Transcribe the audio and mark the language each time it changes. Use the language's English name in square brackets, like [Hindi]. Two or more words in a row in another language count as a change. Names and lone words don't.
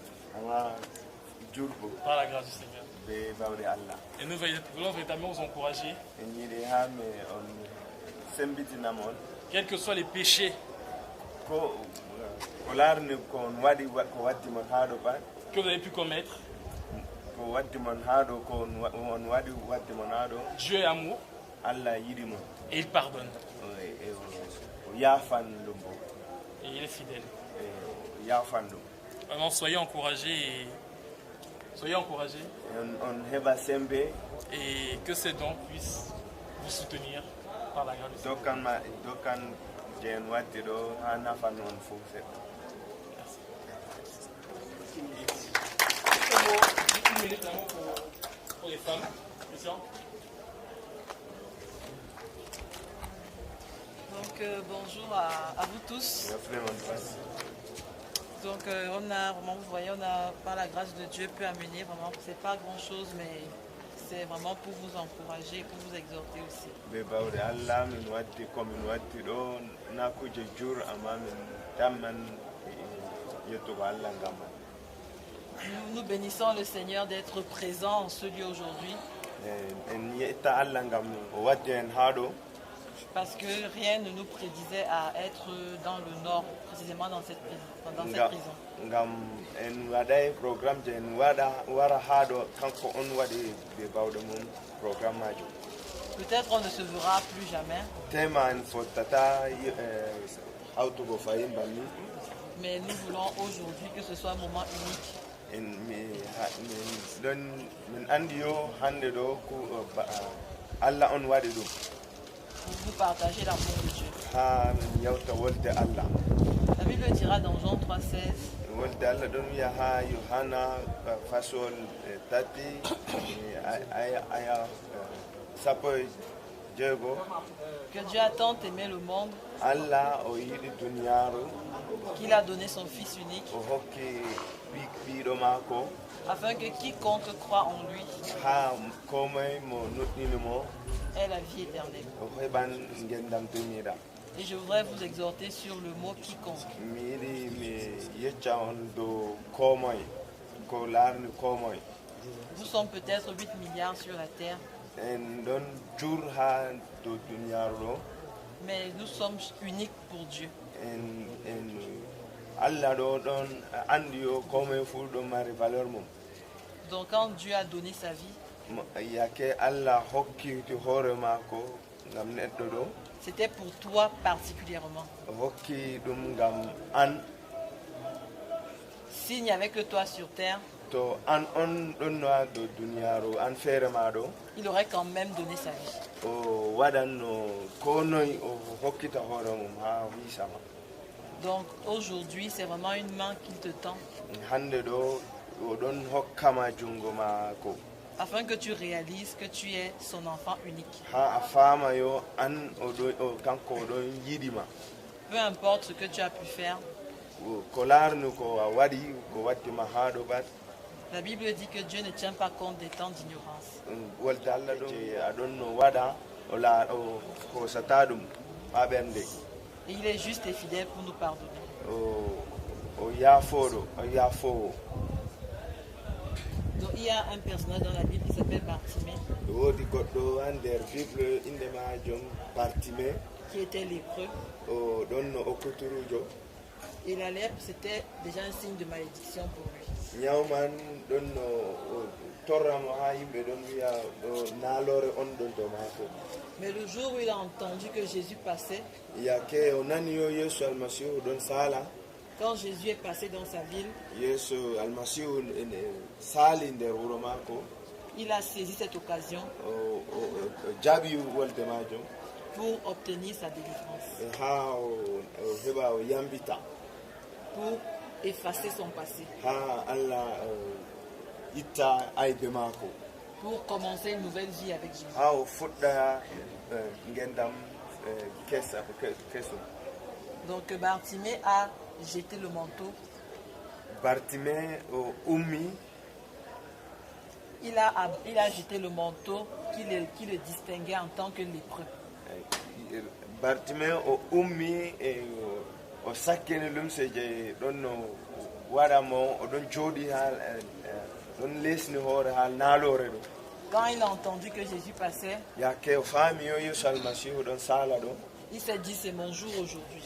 [French] Par la grâce du Seigneur. Et nous voulons véritablement vous encourager, quels que soient les péchés que vous avez pu commettre, [Fula] ko waddi mon haɗo ko on waɗi waddi mon haɗo [French] Dieu est amour [Fula] Allah yiɗi mon [French] et il pardonne. [Fula] o yafan ɗum bo [French] Et il est fidèle. [Fula] o yafan ɗum [French] Vraiment, soyez encouragés. Soyez encouragés. [Fula] on heɓa sembe [French] Et que ces dons puissent vous soutenir par la grâce du Seigneur. [Fula] dokkan je en waddi ɗo ha nafan on fof seɗɗa. [French] Une minute vraiment pour les femmes. Christian. Donc bonjour à vous tous. Donc on a vraiment, vous voyez, on a par la grâce de Dieu pu amener vraiment, c'est pas grand chose, mais c'est vraiment pour vous encourager, pour vous exhorter aussi. [Fula] ɓe bawde Allah min waddi komin waddi ɗo na kuje jur amma min tamman yettugo Allah ngam man. [French] Nous bénissons le Seigneur d'être présent en ce lieu aujourd'hui. [Fula] En yetta Allah ngam o waddi en ha ɗo [French] Parce que rien ne nous prédisait à être dans le nord, précisément dans cette prison. [Fula] ngam en waɗay programme je en wara ha ɗo kanko on waɗi ɓe bawɗe mum programme majum. [French] Peut-être on ne se verra plus jamais, [Fula] tema en fottata hawtugo fayin banni [French] mais nous voulons aujourd'hui que ce soit un moment unique. [Fula] min andi yo hande ɗo Allah on waɗi ɗum [French] Pour vous partager l'amour de Dieu. [Fula] ha min yawta wolde Allah. [French] La Bible dira dans Jean 3,16 [Fula] wolde Allah ɗon wiya ha Yohana fasol tati aya sappo e jeego [French] que Dieu a tant aimé le monde [Fula] Allah o yiɗi duniyaru [French] qu'il a donné son Fils unique [Fula] o hokki ɓiɗo maako [French] afin que quiconque croit en lui [Fula] ha komoye mo nuɗɗini mo [French] ait la vie éternelle. [Fula] o heɓan gendam temiɗa. [French] Et je voudrais vous exhorter sur le mot quiconque. [Fula] mi yiɗi mi yecca on dow komoye ko larni komoye. [French] Nous sommes peut-être 8 milliards sur la terre, [Fula] en ɗon jur ha dow duniyaru ɗo [French] mais nous sommes uniques pour Dieu. [Fula] en Allah ɗo ɗon andi yo komoye fu ɗon mari valeur mum. [French] Donc quand Dieu a donné sa vie, [Fula] yake Allah hokkiti hoore maako ngam neɗɗo ɗo [French] c'était pour toi particulièrement. [Fula] o hokki ɗum ngam an. [French] S'il n'y avait que toi sur terre, [Fula] to an on ɗon ha dow duniyaru an feere ma ɗo [French] il aurait quand même donné sa vie. [Fula] o waɗanno ko noy o hokkita hoore mum ha wisama. [French] Donc aujourd'hui, c'est vraiment une main qu'il te tend [Fula] hande ɗo o ɗon hokkama jungo maako [French] afin que tu réalises que tu es son enfant unique. [Fula] ha a faama yo an kanko o ɗon yiɗima. [French] Peu importe ce que tu as pu faire, [Fula] ko larni ko a waɗi ko waddima ha ɗo bat [French] la Bible dit que Dieu ne tient pas compte des temps d'ignorance. [Fula] wolde Allah ɗo aɗon no waɗa o hosata ɗum ha ɓernde [French] Et il est juste et fidèle pour nous pardonner. [Fula] o yaafoɗo o yaafowo. [French] Donc il y a un personnage dans la Bible qui s'appelle Bartimée, [Fula] woodi goɗɗo ha nder bible inde majum Bartimée [French] qui était lépreux. [Fula] o ɗon no okkuturujo. [French] Et la lèpre, c'était déjà un signe de malédiction pour lui. [Fula] ñawman ɗon no torramo ha yimɓe ɗon wiya ɗo naalore on ɗon to maako. [French] Mais le jour où il a entendu que Jésus passait, [Fula] yake o nani yo yeeso almasihu ɗon saala. [French] quand Jésus est passé dans sa ville, [Fula] yeeso almasihu saali nder wuro maako [French] il a saisi cette occasion [Fula] o jaaɓi wolde majum [French] pour obtenir sa délivrance, [Fula] ha o heɓa o yambita [French] pour effacer son passé, [Fula] ha Allah itta aybe maako [French] pour commencer une nouvelle vie avec Jésus. [Fula] ha o fuɗɗa gendam kesum. [French] Donc Bartimée a jeté le manteau, [Fula] Bartimée o ummi [French] il a jeté le manteau qui le distinguait en tant que lépreux. [Fula] Bartimée o ummi o sakkini lumse je ɗon no waɗamo oɗon jooɗi ha ɗon lesni hoore ha naalore ɗo. [French] Quand il a entendu que Jésus passait, [Fula] yake o faami yo yeeso almasihu ɗon saala ɗo [French] il s'est dit c'est mon jour aujourd'hui.